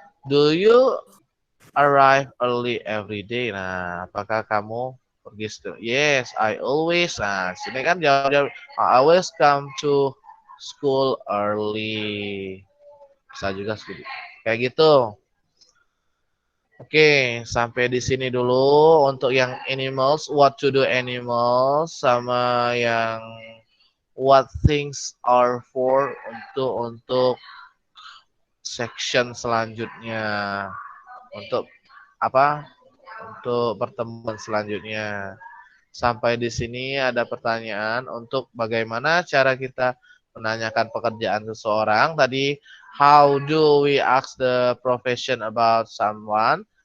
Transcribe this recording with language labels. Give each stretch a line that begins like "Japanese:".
English: Do you arrive early every day?
Indonesian: Nah, apakah kamu pergi
English: Yes, I always.
Indonesian: Nah, sini kan jawab
English: I always come to school early.
Indonesian: Bisa juga sedikit. Kayak gitu. Oke, sampai di sini dulu untuk yang animals, what to do animals, sama yang what things are for untuk section selanjutnya. Untuk apa? Untuk pertemuan selanjutnya. Sampai di sini ada pertanyaan untuk bagaimana cara kita menanyakan pekerjaan seseorang.
English: Tadi, how do we ask the profession about someone?